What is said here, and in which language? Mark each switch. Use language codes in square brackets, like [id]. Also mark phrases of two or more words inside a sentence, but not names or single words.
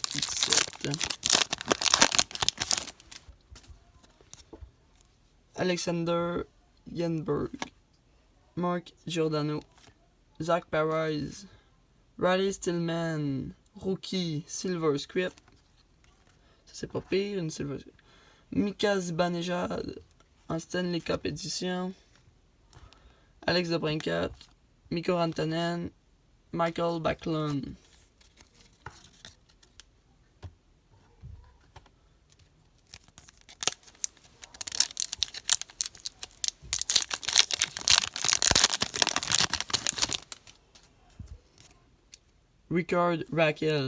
[fr] 17. Alexander Yenberg. Mark Giordano. Zach Parise. Riley Stillman. Rookie. Silver Script. Ça c'est pas pire, une Silver Script. Mika Zibanejad. En Stanley Cup Edition. Alex DeBrincat. Mikko Rantanen. Michael Backlund. Ricard Raquel.